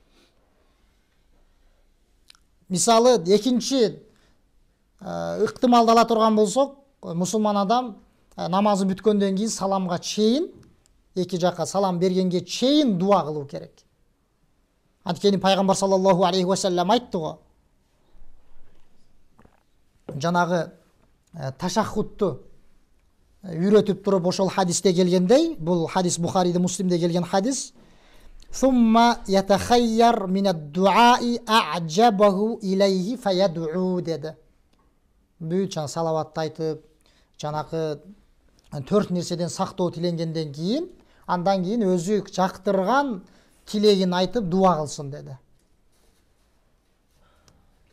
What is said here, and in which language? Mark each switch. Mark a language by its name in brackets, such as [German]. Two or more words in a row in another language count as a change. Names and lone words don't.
[Kyrgyz] Мисалы, экинчи ыктымалды ала турган болсок, мусулман адам намазы бүткөндөн кийин саламга чейин, эки жакка салам бергенге чейин дуа кылуу керек. Анткени пайгамбар [Arabic] صلى الله عليه وسلم [Kyrgyz] айтты го. Жанагы ташаххудту үйрөтүп туруп ошол хадисте келгендей, бул хадис Бухариде, Муслимде келген хадис. [Arabic] ثم يتخير من الدعاء أعجبه إليه فيدعو деди. [Kyrgyz] Бүт салаватты айтып, жанакы 4 нерседен сактоо тиленгенден кийин, андан кийин өзү жактырган тилегин айтып дуа кылсын деди.